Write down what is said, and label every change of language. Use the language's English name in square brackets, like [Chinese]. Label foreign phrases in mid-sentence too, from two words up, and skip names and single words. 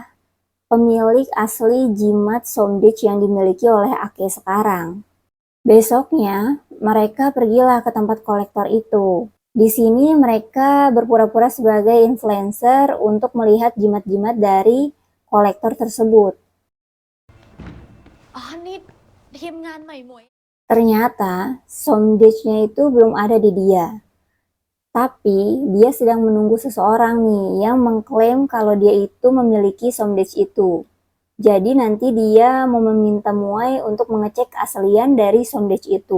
[Indonesian] Pemilik asli jimat Somdech yang dimiliki oleh Ake sekarang. Besoknya, mereka pergilah ke tempat kolektor itu. Di sini mereka berpura-pura sebagai influencer untuk melihat jimat-jimat dari kolektor tersebut. [Thai] อ๋อ นี่ทีมงานใหม่หมวย [Indonesian] Ternyata Somdech-nya itu belum ada di dia. Tapi dia sedang menunggu seseorang nih yang mengklaim kalau dia itu memiliki Somdech itu. Jadi nanti dia mau meminta Muay untuk mengecek keaslian dari Somdech itu.